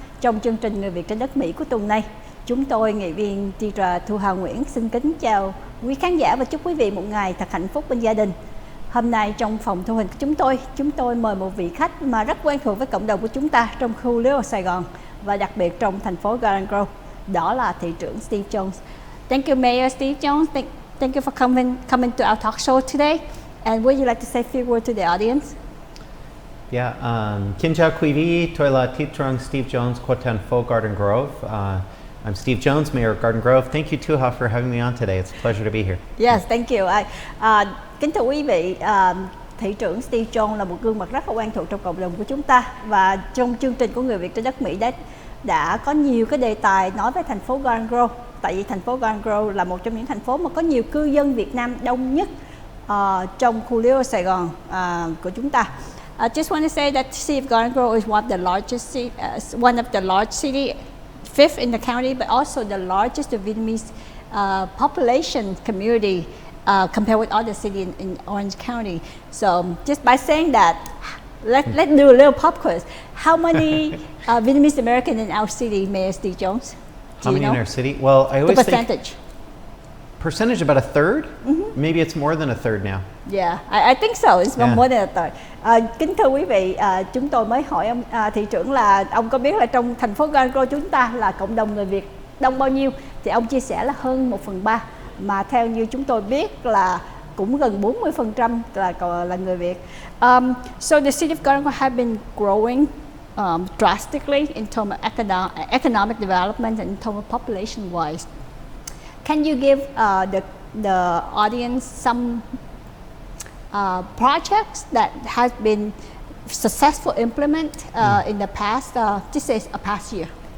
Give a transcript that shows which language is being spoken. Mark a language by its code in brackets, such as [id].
[vi] Trong chương trình Người Việt trên đất Mỹ của tuần này, chúng tôi, nghệ viên teacher Thu Hà Nguyễn xin kính chào quý khán giả và chúc quý vị một ngày thật hạnh phúc bên gia đình. Hôm nay trong phòng thu hình của chúng tôi mời một vị khách mà rất quen thuộc với cộng đồng của chúng ta trong khu Little Sài Gòn và đặc biệt trong thành phố Garden Grove. Đó là thị trưởng Steve Jones. [en] Thank you, Mayor Steve Jones. Thank you for coming to our talk show today. And would you like to say a few words to the audience? [vi] Yeah, Kính chào quý vị, tôi là thị trưởng Steve Jones của thành phố Garden Grove. [en] I'm Steve Jones, Mayor of Garden Grove. Thank you, Tuha, for having me on today. It's a pleasure to be here. Yes, thank you. [vi] Kính thưa quý vị, thị trưởng Steve Jones là một gương mặt rất là quen thuộc trong cộng đồng của chúng ta. Và trong chương trình của Người Việt trên đất Mỹ đã có nhiều cái đề tài nói về thành phố Garden Grove. Tại vì thành phố Garden Grove là một trong những thành phố mà có nhiều cư dân Việt Nam đông nhất trong khu Little Sài Gòn của chúng ta. [en] I just want to say that City of Garden Grove is one of the large city, fifth in the county, but also the largest Vietnamese population community compared with other cities in Orange County. So just by saying that, let's do a little pop quiz. How many Vietnamese Americans in our city, Mayor Steve Jones? How many in our city? Well, I always the percentage. think percentage about a third. Maybe it's more than a third now. Yeah, I think so. It's more than a third. [vi] Kính thưa quý vị, chúng tôi mới hỏi ông thị trưởng là ông có biết là trong thành phố Garden Grove chúng ta là cộng đồng người Việt đông bao nhiêu? Thì ông chia sẻ là hơn 1/3. Mà theo như chúng tôi biết là cũng gần 40% là người Việt. [en] So the city of Garden Grove has been growing drastically in terms of economic development and in terms of population wise. Can you give the audience some projects that has been successful implement in the past, just say a past year?